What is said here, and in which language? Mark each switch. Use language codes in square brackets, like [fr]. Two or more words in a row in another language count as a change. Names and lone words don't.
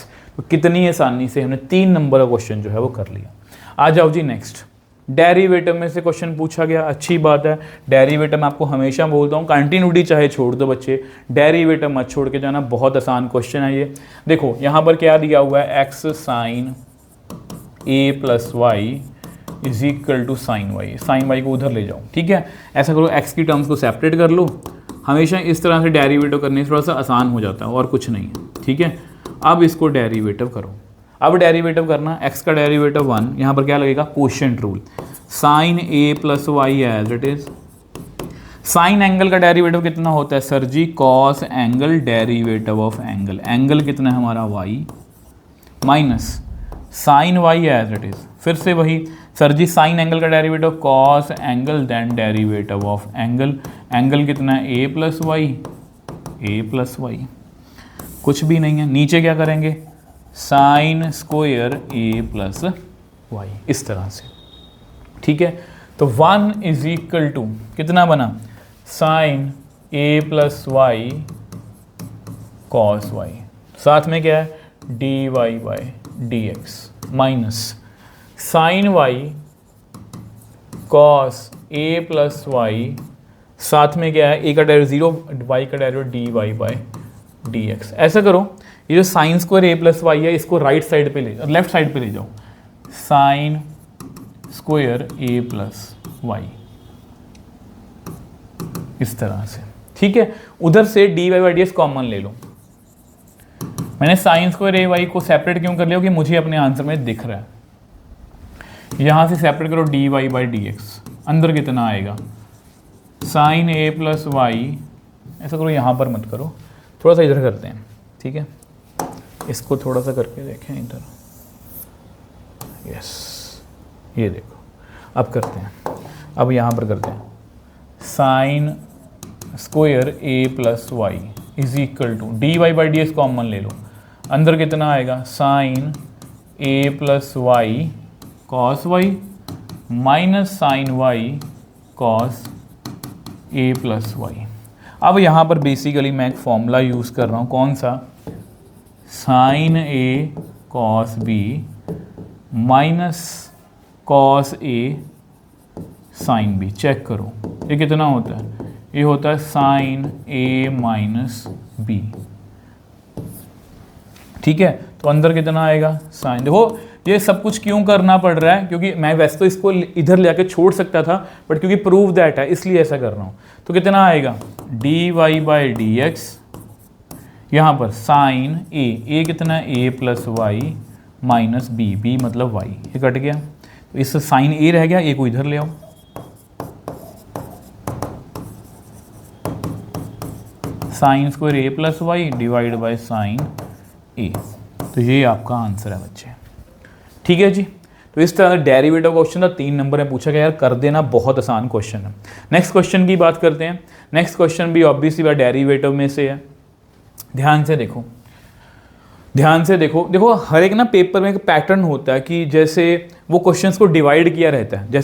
[hi] तो कितनी आसानी से हमने 3 नंबर का क्वेश्चन जो है वो कर लिया। आ जाओ जी नेक्स्ट, डेरिवेटिव में से क्वेश्चन पूछा गया, अच्छी बात है। डेरिवेटिव मैं आपको हमेशा बोलता हूँ, कंटिन्यूटी चाहे छोड़ दो बच्चे, डेरिवेटिव मत छोड़ के जाना, बहुत आसान क्वेश्चन है ये। देखो यहाँ पर क्या दिया हुआ है, x sin a + y = sin y। sin y को उधर ले जाओ, ठीक है। ऐसा करो, x की टर्म्स को सेपरेट कर लो, हमेशा इस तरह से डेरिवेटिव करने से थोड़ा सा आसान हो जाता है, और कुछ नहीं है, ठीक है। अब इसको डेरिवेटिव करो, अब डेरिवेटिव करना, x का डेरिवेटिव 1, यहाँ पर क्या लगेगा, [en] quotient rule, sin a + y as it is. sine angle [hi] का डेरिवेटिव कितना होता है सर जी, [en] cos angle derivative of angle, [hi] एंगल कितना है हमारा y, [en] minus sin y as it is. [hi] फिर से वही सर जी, [en] sine angle [hi] का डेरिवेटिव [en] cos angle then derivative of angle, [hi] एंगल कितना है a + y, कुछ भी नहीं है। नीचे क्या करेंगे, [en] sine square a + y, [hi] इस तरह से, ठीक है। तो 1 = कितना बना, [en] sine a + y cos y, [hi] साथ में क्या है dy/dx, [en] minus sine y cos a + y, [hi] साथ में क्या है, a का डेरिवेटिव 0, y का डेरिवेटिव dy/dx। ऐसा करो, ये जो [en] sine square a + y [hi] है, इसको [en] right side [hi] पे ले जाओ, [en] left side [hi] पे ले जाओ, [en] sine square a + y, [hi] इस तरह से, ठीक है। उधर से dy/dx कॉमन ले लो। मैंने [en] sine square a y [hi] को सेपरेट क्यों कर लिया, कि मुझे अपने आंसर में दिख रहा है। यहां से सेपरेट करो dy/dx, अंदर कितना आएगा, [en] sine a + y, [hi] ऐसा करो, यहां पर मत करो, थोड़ा सा इधर करते हैं, ठीक है। इसको थोड़ा सा करके देखें इधर, यस, ये देखो, अब करते हैं, अब यहाँ पर करते हैं, [en] sine square a + y = dy/dx common [hi] ले लो, अंदर कितना आएगा, [en] sine a + y cos y minus sine y cos a + y. [hi] अब यहाँ पर बेसिकली मैं एक [en] formula use [hi] कर रहा हूँ, कौन सा, [en] sine a cos b minus cos a sine b. [hi] चेक करो ये कितना होता है, ये होता है [en] sine a - b, [hi] ठीक है। तो अंदर कितना आएगा, साइन। देखो ये सब कुछ क्यों करना पड़ रहा है, क्योंकि मैं वैसे तो इसको इधर ले आके छोड़ सकता था, बट क्योंकि [en] prove that [hi] है इसलिए ऐसा कर रहा हूँ। तो कितना आएगा, dy/dx, यहाँ पर [en] sine a [hi] कितना है, [en] a + y minus b [hi] मतलब y, ये कट गया। तो इस [en] sine a [hi] रह गया, a को इधर ले आओ, [en] sine square a + y divide by sine a. [hi] तो तो ये आपका आंसर है बच्चे। ठीक है जी, तो इस तरह डेरिवेटिव क्वेश्चन था, 3 नंबर में पूछा गया यार, कर देना, बहुत आसान क्वेश्चन है। [en] next question [hi] की बात करते हैं। [en] next question [hi] भी ऑब्वियसली बात डेरिवेटिव में से है। ध्यान से देखो, ध्यान से देखो, देखो हर एक ना पेपर में एक पैटर्न होता है कि जैसे वो क्वेश्चंस को डिवाइड किया रहता है।